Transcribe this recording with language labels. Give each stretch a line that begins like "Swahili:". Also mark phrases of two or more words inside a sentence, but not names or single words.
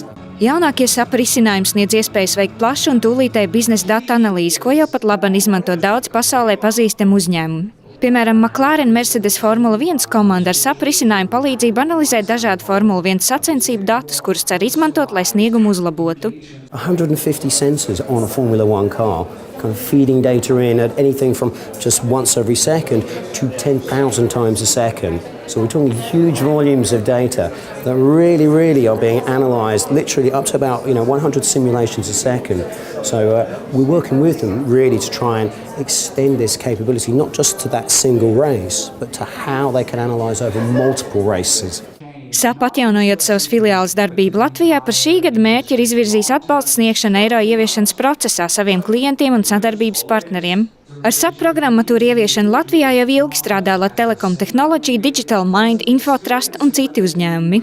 Latvian: Jaunākie SAP risinājumi sniedz iespējas veikt plašu un tūlītēju biznesa datu analīzi, ko jau pat labi izmanto daudz pasaulē pazīstami uzņēmumi. Piemēram, McLaren Mercedes Formula 1 komanda ar SAP risinājumu palīdzību analizē dažādu Formula 1 sacensību datus, kurus cer izmantot, lai sniegumu uzlabotu.
English: 150 sensors on a Formula 1 car, kind of feeding data in at anything from just once every second to 10,000 times a second. So we're talking huge volumes of data that really are being analysed, literally up to about 100 simulations a second. So we're working with them really to try and extend this capability, not just to that single race, but to how they can analyse over multiple races.
Latvian: SAP atjaunojot savus filiāles darbību Latvijā, par šī gada mērķi ir izvirzījis atbalsta sniegšanu eiro ieviešanas procesā saviem klientiem un sadarbības partneriem. Ar SAP programmatūru ieviešanu Latvijā jau ilgi strādā Telekom Technology, Digital Mind, Infotrust un citi uzņēmumi.